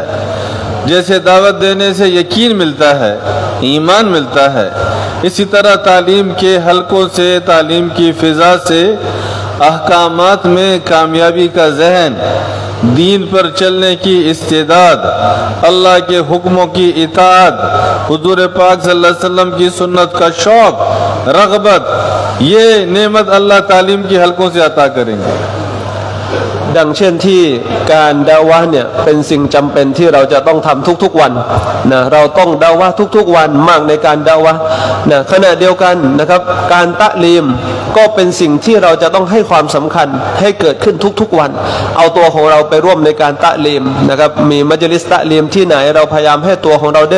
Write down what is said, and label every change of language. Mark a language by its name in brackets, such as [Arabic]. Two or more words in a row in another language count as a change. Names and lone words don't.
[Hindi] जैसे दावत देने से यकीन मिलता है, ईमान मिलता है, इसी तरह तालीम के हलकों से, तालीम की फ़िज़ा से अहकामात में कामयाबी का जहन, दीन पर चलने की इस्तेदाद, अल्लाह के हुक्मों की इताअत, हुजूर पाक [Arabic] صلى الله عليه وسلم [Hindi] की सुन्नत का शौक़, रग़बत, ये नेमत अल्लाह तालीम की हलकों से अता करेंगे। [Thai] ดังเช่นที่การดะวะห์เนี่ยเป็นสิ่งจำเป็นที่เราจะต้องทำทุกๆวันนะเราต้องดะวะห์ทุกๆวันมากในการดะวะห์นะขณะเดียวกันนะครับการตะลีมก็เป็นสิ่งที่เราจะต้องให้ความสำคัญให้เกิดขึ้นทุกๆวันเอาตัวของเราไปร่วมในการตะลีมนะครับมีมัจลิสตะลีมที่ไหนเราพยายามให้ตัวของเราได้